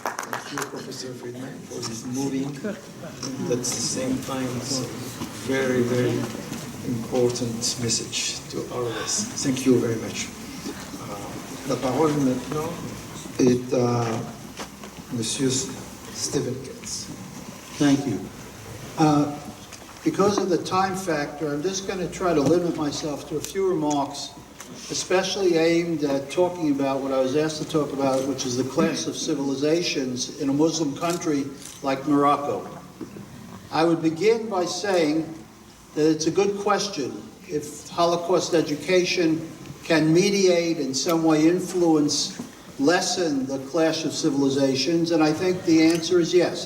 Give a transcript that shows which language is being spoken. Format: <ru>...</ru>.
<en>Thank you, Professor Friedman, for this moving, but at the same time, it's a very, very important message to all of us. Thank you very much.</en> <fr>La parole maintenant est à Monsieur Stephen Katz.</fr> <en>Thank you. Because of the time factor, I'm just going to try to limit myself to a few remarks, especially aimed at talking about what I was asked to talk about, which is the clash of civilizations in a Muslim country like Morocco. I would begin by saying that it's a good question if Holocaust education can mediate, in some way influence, lessen the clash of civilizations, and I think the answer is yes.</en>